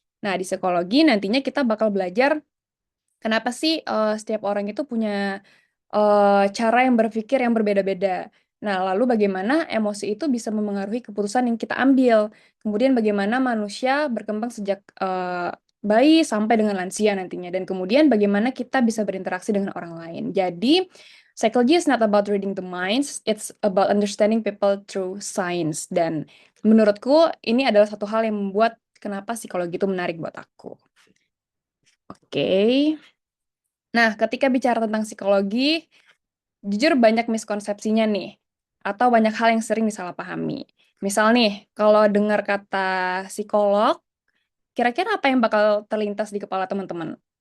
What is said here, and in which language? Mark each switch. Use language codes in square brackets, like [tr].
[id] Nah, di psikologi nantinya kita bakal belajar kenapa sih setiap orang itu punya cara yang berpikir yang berbeda-beda. Nah, lalu bagaimana emosi itu bisa memengaruhi keputusan yang kita ambil. Kemudian bagaimana manusia berkembang sejak bayi sampai dengan lansia nantinya. Dan kemudian bagaimana kita bisa berinteraksi dengan orang lain. Jadi, [en] psychology is not about reading the minds, it's about understanding people through science. [id] Dan menurutku ini adalah satu hal yang membuat kenapa psikologi itu menarik buat aku. Oke. Nah, ketika bicara tentang psikologi, jujur banyak miskonsepsinya nih, atau banyak hal yang sering disalahpahami. Misal nih, kalau dengar kata psikolog, kira-kira apa yang bakal terlintas di kepala teman-teman?